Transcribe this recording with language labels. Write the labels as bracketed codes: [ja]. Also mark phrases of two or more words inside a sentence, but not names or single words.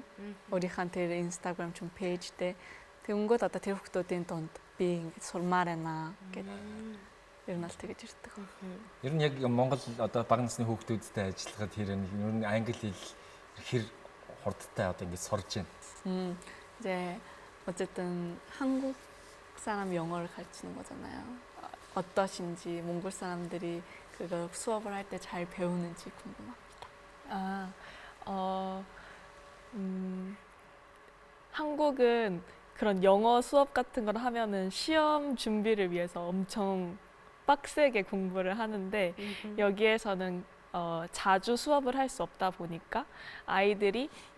[mn] Өөрийнхөө тэр Instagram ч пэйж дээр. Тэгэнгүүт одоо тэр хүүхдүүдийн дунд би ингээд сурмаар байна гэд ер нь л тэгэж ирдэг. Ер нь яг Монгол одоо бага насны хүүхдүүдтэй ажиллахад ер нь англи хэл хэр хурдтай одоо ингээд сурж байна. [ko] 이제 어쨌든 한국 사람 영어를 가르치는 거잖아요. 어떠신지 몽골 사람들이 그걸 수업을 할 때 잘 배우는지 궁금합니다. 한국은 그런 영어 수업 같은 걸 하면은 시험 준비를 위해서 엄청 빡세게 공부를 하는데 여기에서는 자주 수업을 할 수 없다 보니까 아이들이